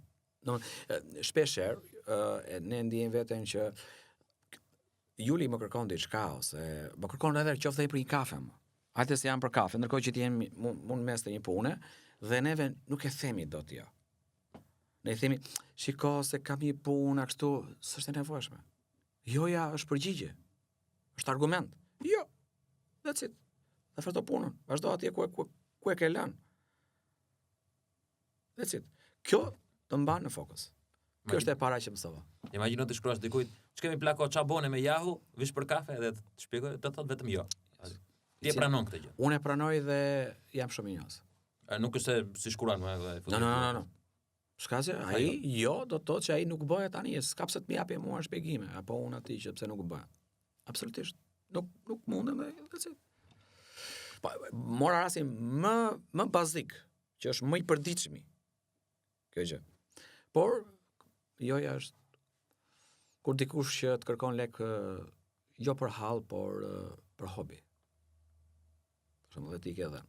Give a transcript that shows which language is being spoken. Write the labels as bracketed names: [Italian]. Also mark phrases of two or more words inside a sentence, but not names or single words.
[Albanian] Shpeshherë ne ndiejmë veten që Juli më kërkon diçka ose më kërkon edhe qoftë edhe për një kafe. Hajde se jam për kafe, ndërkohë që ti jemi mund mes të një pune dhe neve nuk e themi dot jo. Ne i themi, shiko se kam një punë kështu, s'është e nevojshme. Joja është përgjigje. Është argument. Jo. [English] That's it. [Albanian] Dhe fërto punën. Vazhdo atje ku e ke lënë. [English] That's it. [Albanian] Kjo të mban në fokus. Kjo është e para që mësova. Imagjino të shkruash dikujt, ç'kemi plako çabone me Yahoo, vish për kafe dhe të shpjegoj, të thot vetëm jo. Ti e pranon këtë gjë. Unë e pranoj dhe jam shumë i njohës. Nuk është se si shkruan me No. Shka që ai jo do të thotë që ai nuk bëhet tani, s'ka pse të më japë mua shpjegime, apo unë atij që pse nuk bëhet. Absolutisht. Nuk mundem dhe [English] that's it. [Albanian] Po mora rastin më bazik, që është më i përditshëm. Kjo gjë. Por joja është kur dikush që të kërkon lek jo për hall, por për hobi. Për shembull, ti ke dhënë.